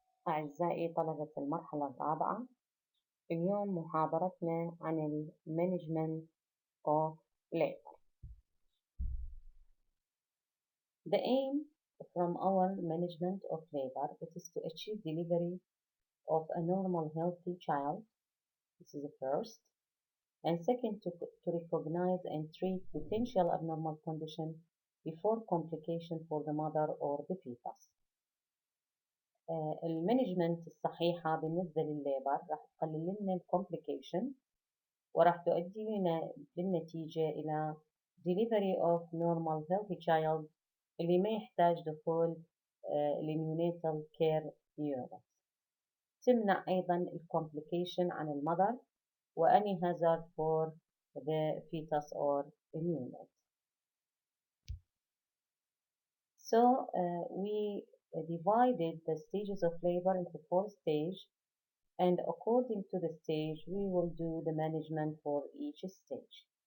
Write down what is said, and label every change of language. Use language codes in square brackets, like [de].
[ar] أعزائي طلبة المرحلة الرابعة، اليوم محاضرتنا عن ال [en] Management of Labor. The aim from our management of labor is to achieve delivery of a normal healthy child. This is the first. And second, to recognize and treat potential abnormal condition before complication for the mother or the fetus. [ar] المانجمنت الصحيحة بالنسبة للليبر راح تقلل لنا الكومبليكيشن وراح تؤدي لنا بالنتيجة إلى [en] delivery of normal healthy child [ar] اللي ما يحتاج دخول النيونيتال كير unit. تمنع أيضا الكومبليكيشن عن المذر وأني [en] hazard for the fetus or unit. So we divided the stages of labor into 4 stages, and according to the stage we will do the management for each stage.